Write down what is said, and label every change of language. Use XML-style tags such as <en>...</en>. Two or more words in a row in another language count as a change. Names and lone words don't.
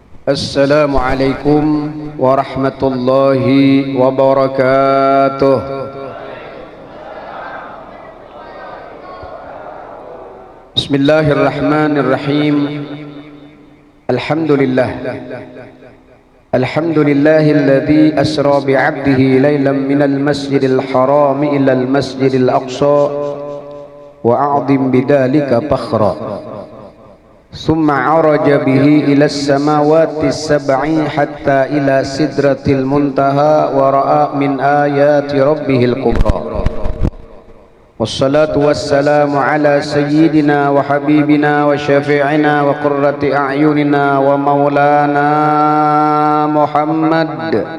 <ar>السلام عليكم ورحمة الله وبركاته. بسم الله الرحمن الرحيم. الحمد لله الذي أسرى بعبده ليلا من المسجد الحرام إلى المسجد الأقصى وأعظم بذلك فخرا. ثم عرج به إلى السماوات السبع حتى إلى سدرة المنتهى ورأى من آيات ربه الكبرى والصلاة والسلام على سيدنا وحبيبنا وشفيعنا وقرة أعيننا ومولانا محمد</ar>